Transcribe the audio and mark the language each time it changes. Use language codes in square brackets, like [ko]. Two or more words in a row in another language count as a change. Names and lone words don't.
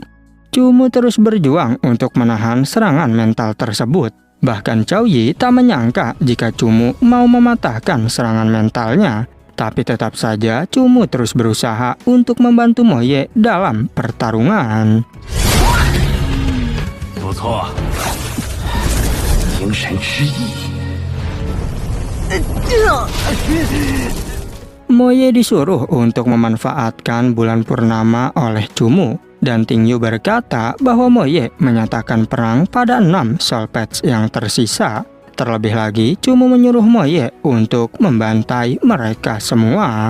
[id] Cumu terus berjuang untuk menahan serangan mental tersebut. Bahkan Cao Yi tak menyangka jika Cumu mau mematahkan serangan mentalnya. Tapi tetap saja Cumu terus berusaha untuk membantu Mo Ye dalam pertarungan. [zh] 不错，精神之翼。 [id] Mo Ye disuruh untuk memanfaatkan bulan purnama oleh Cumu, dan Ting Yu berkata bahwa Mo Ye menyatakan perang pada 6 Soul Patch yang tersisa. Terlebih lagi, Cumu menyuruh Mo Ye untuk membantai mereka semua.